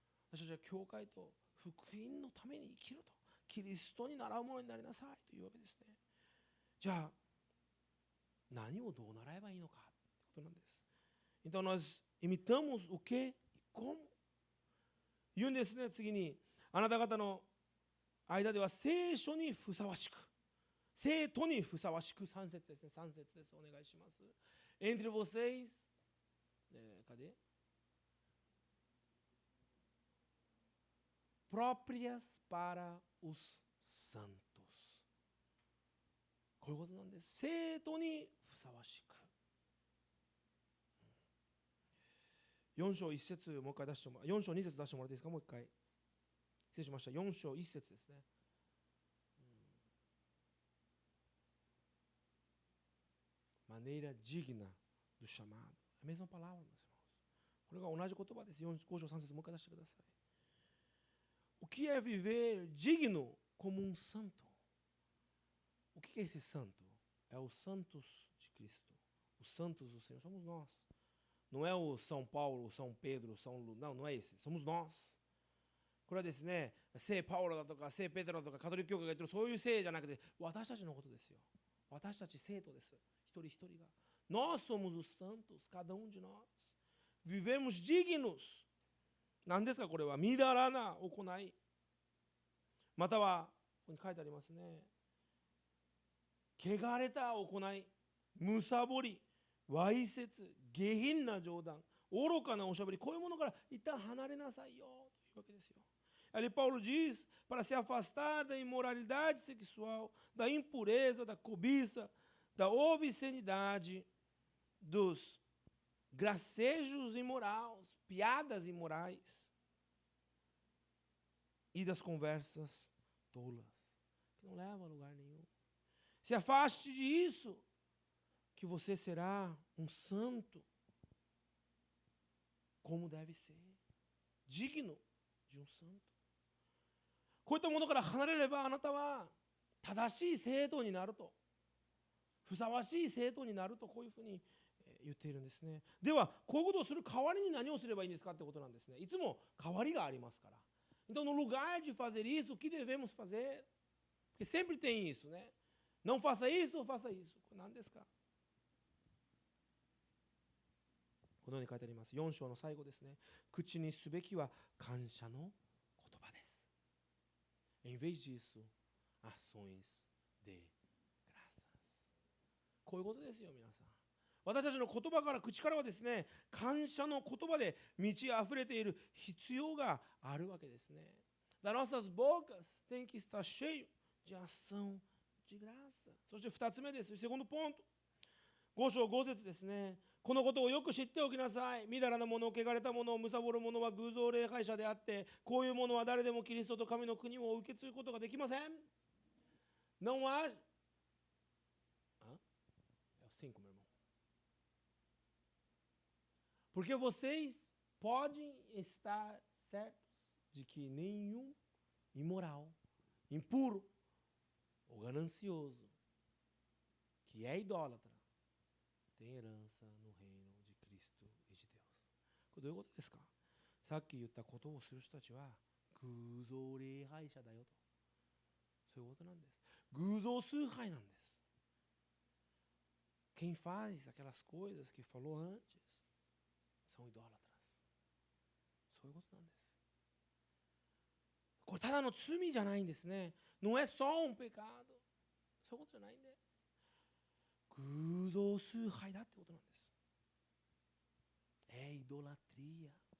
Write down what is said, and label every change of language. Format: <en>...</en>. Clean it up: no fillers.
<ja>私たちは教会と福音のために生きると、キリストに習うものになりなさいというわけですね。じゃあ何をどう習えばいいのかということなんです。</ja> <pt>Então nós imitamos o que e como?</pt> <ja>言うんですね。次に、あなた方の間では聖書にふさわしく、生徒にふさわしく、3節ですね。 3節です。お願いします。</ja> <pt>Entre vocês, cadê? Próprias para os santos.</pt> <ja>こういうことなんです。生徒にふさわしく。 4章1節もう一回出してもら4章2節出してもらっていいですか。もう一回。失礼しました。4章1節ですね。</ja> <pt>Maneira digna do chamado. É a mesma palavra, meus irmãos.</pt> <ja>これが同じ言葉です。 5章3節もう一回出してください。</ja> <pt>O que é viver digno como um santo? O que é esse santo? É os santos de Cristo. Os santos do Senhor somos nós. Não é o São Paulo, o São Pedro, São Lu... não é esse. Somos nós.</pt> <ja>これはですね、聖パウロだとか聖ペテロだとかカトリック教会が言ってるそういう聖じゃなくて、私たちのことですよ。私たち生徒です。一人一人が。</ja> <pt>Nós somos os santos, cada um de nós. Vivemos dignos.</pt> <ja>何ですかこれは。みだらな行い。または、ここに書いてありますね。汚れた行い、むさぼり、わいせつ、下品な冗談、愚かなおしゃべり、こういうものから一旦離れなさいよというわけですよ。</ja> <pt>Ali Paulo diz para se afastar da imoralidade sexual, da impureza, da cobiça, da obscenidade, dos gracejos imorais, piadas imorais e das conversas tolas, que não levam a lugar nenhum. Se afaste disso, que você será um santo, como deve ser, digno de um santo.</pt> <ja>こういったものから離れれば、あなたは正しい生徒になると、ふさわしい生徒になると、こういうふうに言っているんですね。では、こういうことをする代わりに何をすればいいんですかってことなんですね。いつも代わりがありますから。</ja> <pt>Então, no lugar de fazer isso, o que devemos fazer? Porque sempre tem isso, né? Não faça isso ou faça isso.</pt> <ja>これ何ですか？このように書いてあります。4章の最後ですね。口にすべきは感謝の言葉です。</ja> <pt>Em vez disso, ações de graças.</pt> <ja>こういうことですよ、皆さん。私たちの言葉から、口からはですね、感謝の言葉で満ち溢れている必要があるわけですね。</ja> <pt>Das nossas bocas tem que estar cheio de ação de graça.</pt> <ja>そして2つ目です。</ja> <pt>segundo ponto。</pt> <ja>5章5節ですね。このことをよく知っておきなさい。みだらなもの、汚れたもの、むさぼるものは偶像礼拝者であって、こういうものは誰でもキリストと神の国を受け継ぐことができません。</ja> <pt>Não há... É o 5, meu irmão. Porque vocês podem estar certos de que nenhum imoral, impuro ou ganancioso, que é idólatra, tem herança no reino de Cristo e de Deus.</pt> <ja>これどういうことですか？さっき言ったことをする人たちは偶像礼拝者だよと。そういうことなんです。偶像崇拝なんです。</ja> <pt>Quem faz aquelas coisas que falou antes são idólatras.</pt> <ja>そういうことなんです。これただの罪じゃないんですね。</ja> <pt>Não é só um pecado.</pt> <ja>そういうことじゃないんです。偶像崇拝だってことなんです。</ja> <pt>idolatria。</pt>